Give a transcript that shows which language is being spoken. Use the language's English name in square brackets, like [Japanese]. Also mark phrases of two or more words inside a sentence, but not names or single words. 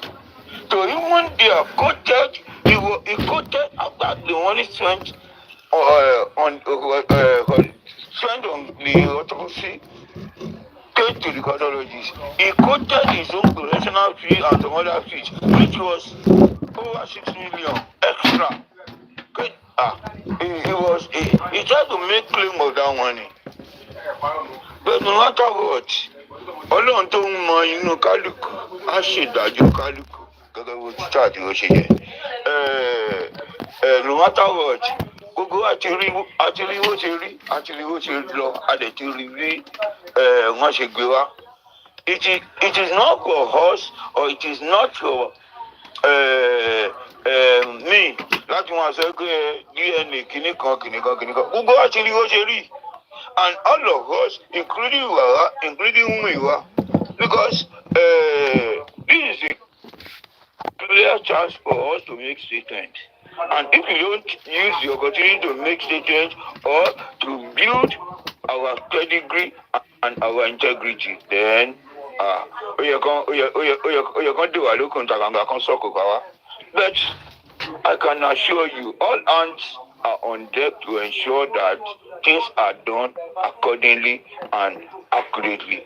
[English] So even they are quoted, he quoted about the money spent spent on the autopsy, paid to the cardiologist. He quoted his own professional fee and some other fees, which was over 6 million extra. He tried to make claim of that money. But no matter what, [Yoruba] Ọlọ́run tó ń mọ inú kálukú á ṣèdájọ́ kálukú gẹ́gẹ́ bó ti ṣáàtì ó ṣe yẹ. [English] No matter what, [Yoruba] gbogbo àti rí bó ṣe rí, àti rí bó ṣe lọ, a dẹ̀ ti rí bí wọ́n ṣe gbé wá. [English] It is not for us or it is not for me [Yoruba] láti wọn sọ pé DNA kìnnìkan gbogbo àti rí bó ṣe rí. [English] And all of us, including Wara, including Umiwa, because this is a clear chance for us to make statements. And if we don't use the opportunity to make statements or to build our pedigree and our integrity, then but I can assure you, all hands are on deck to ensure that things are done accordingly and accurately.